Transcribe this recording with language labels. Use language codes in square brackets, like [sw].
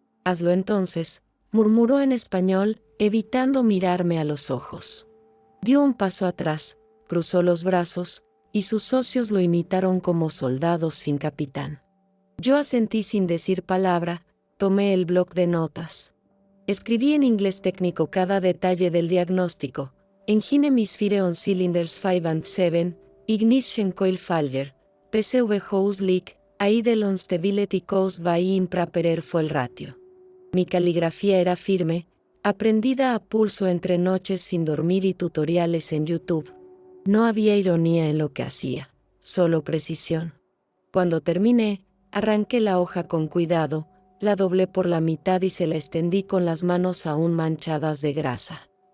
[es] Hazlo entonces, murmuró en español, evitando mirarme a los ojos. Dio un paso atrás, cruzó los brazos, y sus socios lo imitaron como soldados sin capitán. Yo asentí sin decir palabra, tomé el bloc de notas. Escribí en inglés técnico cada detalle del diagnóstico. [en] Engine misfire on cylinders 5 and 7, ignition coil failure, PCV hose leak, idle on stability caused by improper air fuel ratio. [es] Mi caligrafía era firme, aprendida a pulso entre noches sin dormir y tutoriales en YouTube. No había ironía en lo que hacía, solo precisión. Cuando terminé, arranqué la hoja con cuidado, la doblé por la mitad y se la extendí con las manos aún manchadas de grasa.